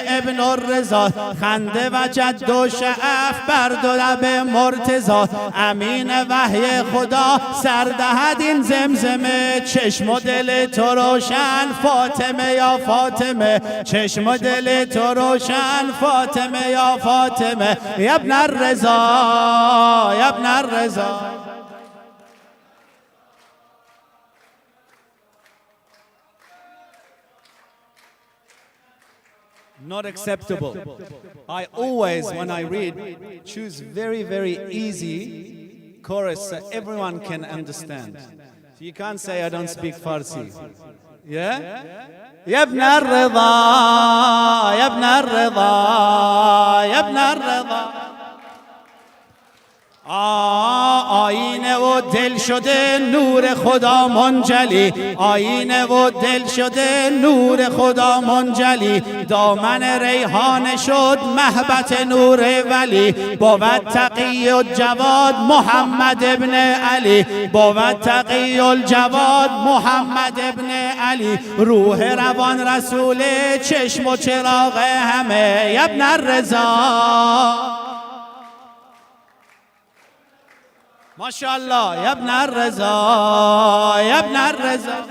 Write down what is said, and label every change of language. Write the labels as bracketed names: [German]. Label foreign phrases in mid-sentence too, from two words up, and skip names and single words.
[Persian] ابن الرضا خنده و جد و شعف بر دو لب مرتضا امین وحی خدا سردهد این زمزمه چشم و دل تو روشن فاطمه یا فاطمه چشم و دل تو روشن فاطمه یا فاطمه یبن الرضا یبن الرضا. [English] Not acceptable. I always, when I read, choose very, very easy chorus so everyone can understand. So you can't say I don't speak Farsi. Yeah? [Arabic] يا ابن الرضا، يا ابن الرضا، يا ابن الرضا. [Persian] آینه و دل شده نور خدا منجلی آینه و دل شده نور خدا منجلی دامن ریحان شد محبت نور ولی بود تقی الجواد محمد ابن علی بود تقی الجواد محمد ابن علی روح روان رسول چشم و چراغ همه ابن الرضا ماشاءالله یا ابن الرضا یا ابن الرضا.